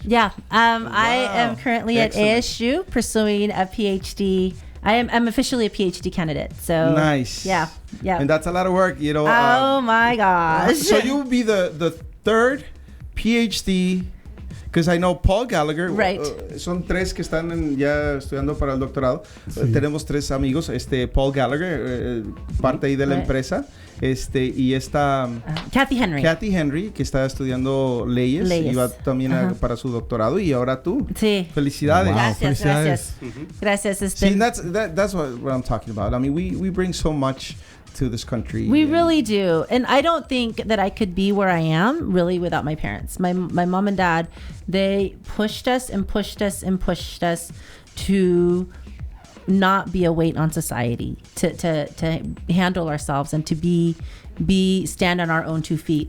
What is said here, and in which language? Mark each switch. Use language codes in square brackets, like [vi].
[en] Yeah. I am currently at ASU pursuing a PhD. I'm officially a PhD candidate. So nice. Yeah. And that's a lot of work, oh my gosh. So you will be the third PhD. Because I know Paul Gallagher, right. [es] Son tres que están ya estudiando para el doctorado. Tenemos tres amigos, Paul Gallagher, parte ahí de la empresa, y esta Kathy Henry, que está estudiando leyes. Y va también para su doctorado, y ahora tú. Sí. Felicidades. [en] Wow, [es] Gracias. Gracias. [en] See, that's what I'm talking about. I mean, we bring so much to this country. We really do. And I don't think that I could be where I am really without my parents. My mom and dad, they pushed us and pushed us and pushed us to not be a weight on society, to handle ourselves and to stand on our own 2 feet.